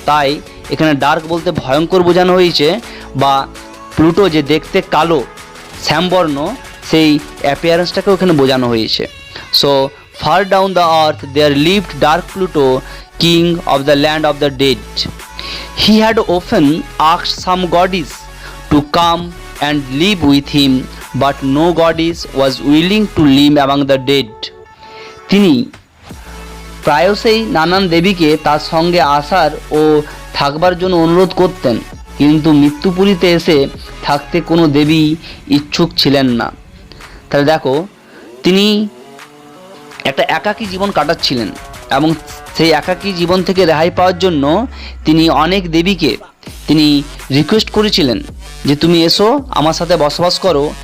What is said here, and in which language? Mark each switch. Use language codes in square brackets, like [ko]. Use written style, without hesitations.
[bn] তাই এখানে ডার্ক বলতে ভয়ঙ্কর বোঝানো হয়েছে, বা প্লুটো যে দেখতে কালো শ্যামবর্ণ সেই অ্যাপিয়ারেন্সটাকে ওখানে বোঝানো হয়েছে। [en] So far down the earth there lived dark Pluto, king of the land of the dead. He had often asked some goddess to come and live with him, but no goddess was willing to live among the dead. [bn] তিনি প্রায়শই নানান দেবীকে তার সঙ্গে আসার ও থাকবার জন্য অনুরোধ করতেন, কিন্তু মৃত্যুপুরীতে এসে থাকতে কোনো দেবী ইচ্ছুক ছিলেন না। তাহলে দেখো, তিনি একটা একাকী জীবন কাটাচ্ছিলেন, এবং সেই একাকী জীবন থেকে রেহাই পাওয়ার জন্য তিনি অনেক দেবীকে তিনি রিকোয়েস্ট করেছিলেন যে তুমি এসো, আমার সাথে বসবাস করো,